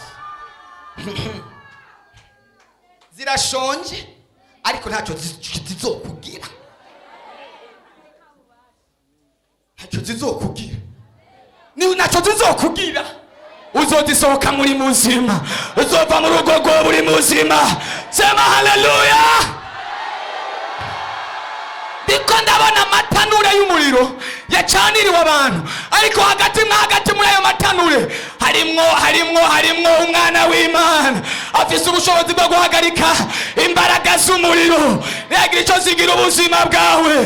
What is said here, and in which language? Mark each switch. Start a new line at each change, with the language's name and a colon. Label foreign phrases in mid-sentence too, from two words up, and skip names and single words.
Rundi: Zirashonje ariko ntacyo zizokugira, ni ntacyo zizokugira. Uzozisohoka muri muzima, uzova mu rugo rwo buri muzima.
Swahili: Sema hallelujah.
Rundi: Ndiko ndabona amatanure y'umuriro yacaniriwe abantu, ariko hagati muri ayo matanure harimwo umwana w'Imana afise ubushobozi bwo guhagarika imbaraga z'umuriro ntagira icyo zigira ubuzima bwawe.